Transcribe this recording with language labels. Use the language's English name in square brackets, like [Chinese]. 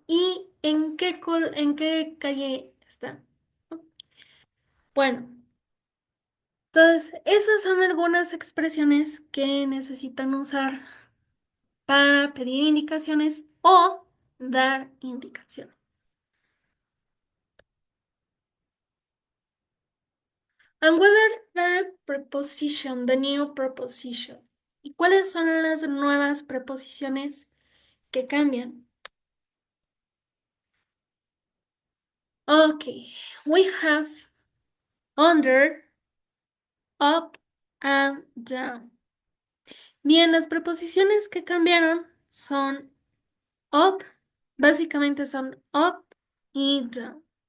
[Spanish] Y en qué calle está, ¿no? Bueno, entonces, esas son algunas expresiones que necesitan usar para pedir indicaciones o dar indicaciones. [English] And what are the preposition, the new preposition? [Spanish] ¿Y cuáles son las nuevas preposiciones que cambian? [English] Okay, we have under, up, and down. [Spanish] Bien, las preposiciones que cambiaron son up, básicamente son up y down.